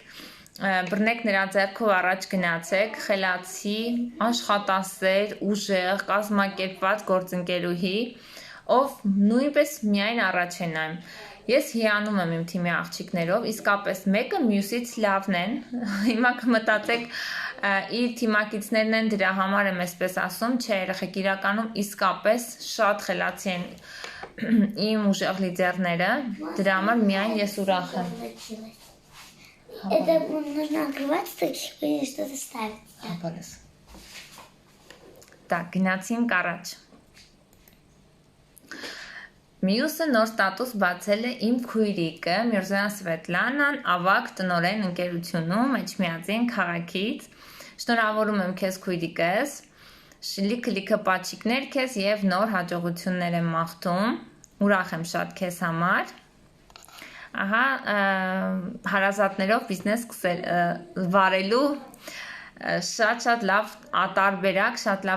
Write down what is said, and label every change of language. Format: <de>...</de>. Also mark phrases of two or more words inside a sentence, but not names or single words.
<hy>Բռնեք նրա ձեռքով առաջ գնացեք, խելացի, աշխատասեր, ուժեղ, կազմակերպված գործընկերուհի, ով նույնպես միայն առաջ է նայում։ Ես հիանում եմ իմ թիմի աղջիկներով, իսկապես մեկը մյուսից լավն են, հիմա կմտածեք իր թիմակիցներն են դրա համար եմ այսպես ասում, չէ երեխեք իրականում իսկապես շատ խելացի են իմ ուժեղ լիդերները, դրա համար միայն ես ուրախ եմ։</hy> <ru>Это нужно открывать, чтобы что-то ставить. Так,</ru> <hy>գնացինք առաջ։ Մյուսը նոր ստատուս բացել է իմ քույրիկը Միրզոյան Սվետլանան, ավագ տնօրեն ընկերությունում Էջմիածին քաղաքից։ Շնորհավորում եմ քեզ քույրիկս, լիքը պաչիկներ քեզ եւ նոր հաջողություններ եմ մաղթում։ Ուրախ եմ շատ քեզ համար։ Ահա հարազատներով բիզնես վարելու շատ լավ տարբերակ, շատ լավ</hy>